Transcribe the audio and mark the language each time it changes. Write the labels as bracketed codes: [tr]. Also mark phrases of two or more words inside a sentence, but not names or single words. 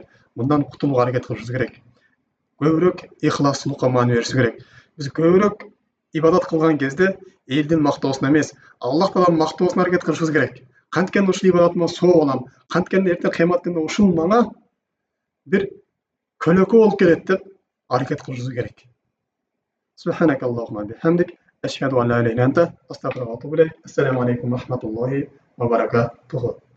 [ky] Мындан кутулууга аракет кылышыбыз керек. Көбүрөөк ихлассыздыкка маани беришибиз керек. Биз көбүрөөк ибадат кылган кезде элдин мактоосуна эмес, Аллах Тааланын мактоосуна аракет кылышыбыз керек. Канткени ушул ибадатыма соо болом, канткени эртең кыямат күнүндө ушул мага бир көлөкө болуп келет деп аракет кылышыбыз керек. [ar] سبحانك اللهم وبحمدك أشهد أن لا إله إلا أنت أستغفرك وأتوب إليك. السلام عليكم ورحمة الله وبركاته.